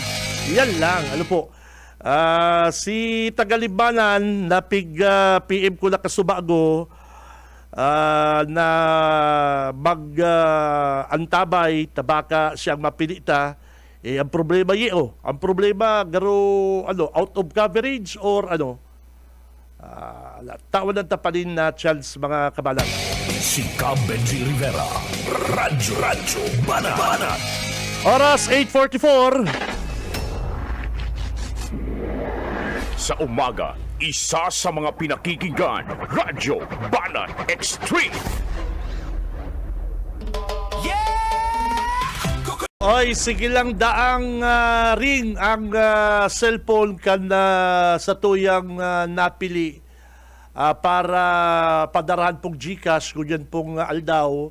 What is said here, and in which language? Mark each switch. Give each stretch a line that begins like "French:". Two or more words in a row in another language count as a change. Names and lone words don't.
Bikol: Yan lang, si Tagalibanan, PM ko na kasubago, na mag-antabay, tabaka siyang mapilita. Ang problema ang problema garo
English: out of coverage
Bikol: or tawan ng tapanin na chance mga kabalang. Si Benji Rivera, Radyo Banat. Oras 8:44.
Filipino: Sa umaga, isa sa mga pinakikinggan, Radyo Banat Extreme.
Bikol: Oy, sige lang daang ring ang cellphone kan sa tuyang napili para padarahan pong GCash kunyan pong aldaw.